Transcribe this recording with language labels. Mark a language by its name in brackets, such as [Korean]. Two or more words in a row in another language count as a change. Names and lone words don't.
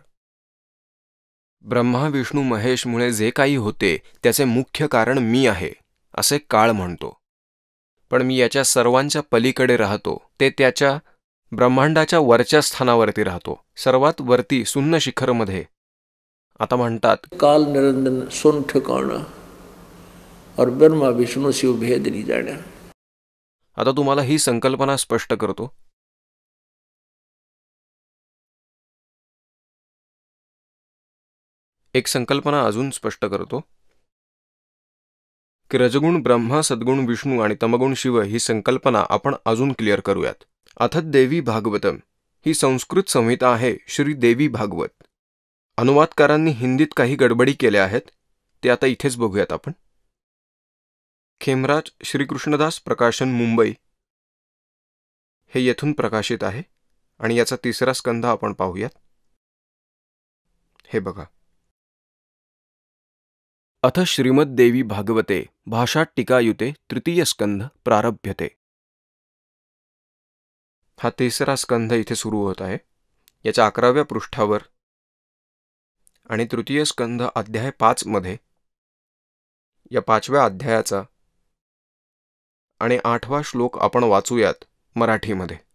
[Marathi] ब्रह्मा, विष्णू, महेशमुळे जे काही होते त्याचे मुख्य कारण मी आहे असे काळ म्हणतो. पण मी याच्या सर्वांच्या पलीकडे राहतो. ते त्याच्या ब्रह्मांडाच्या वरच्या स्थानावरती राहतो, सर्वात वरती शून्य शिखरमध्ये. आता म्हणतात, [Hindi] काल निरंजन सुन ठिकाणा और ब्रह्मा विष्णू शिव भेद नहीं जाना. [Marathi] आता तुम्हाला ही संकल्पना स्पष्ट करतो. एक संकल्पना अजून स्पष्ट करतो की रजगुण ब्रह्मा, सद्गुण विष्णू आणि तमगुण शिव ही संकल्पना आपण अजून क्लिअर करूयात. अथ देवी भागवतम ही संस्कृत संहिता आहे, श्री देवी भागवत. अनुवादकारांनी हिंदीत काही गडबडी केल्या आहेत, ते आता इथेच बघूयात आपण. खेमराज श्रीकृष्णदास प्रकाशन मुंबई हे येथून प्रकाशित आहे. आणि याचा तिसरा स्कंध आपण पाहूयात. हे बघा. [Sanskrit] अथ श्रीमद्देवी भागवते भाषाट्टिकायुते तृतीय स्कंध प्रारभ्यते. [Marathi] हा तिसरा स्कंध इथे सुरू होत आहे याच्या 11व्या पृष्ठावर, आणि तृतीय स्कंध अध्याय 5 मध्ये या 5व्या अध्यायाचा आणि 8वा श्लोक आपण वाचूयात मराठीमध्ये.